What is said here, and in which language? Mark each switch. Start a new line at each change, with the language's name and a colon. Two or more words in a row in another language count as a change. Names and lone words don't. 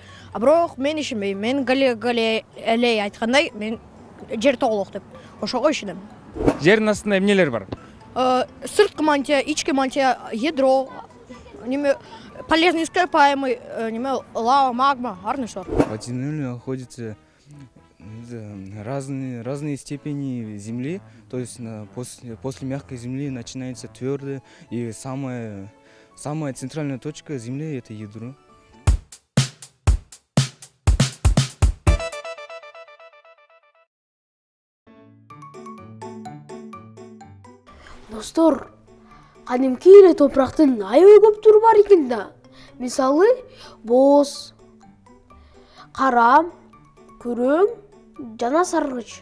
Kyrgyz: А бирок мен ишенбейм. Мен гале эле айткандай, мен жер тоголок деп ошого ишенем. Жердин астында эмнелер бар? Сырткы мантия, ички мантия, ядро, неме
Russian: полезный ископаемый,
Kyrgyz: неме лава, магма, ар нерсе бар.
Russian: Под землей находятся разные степени земли, то есть после мягкой земли начинается твердая, и самая центральная точка земли это ядро.
Kyrgyz: Достор, кадимки эле топурактын аябай көп түрү бар экен да. Мисалы, боз, кара, күрөң жана саргыч.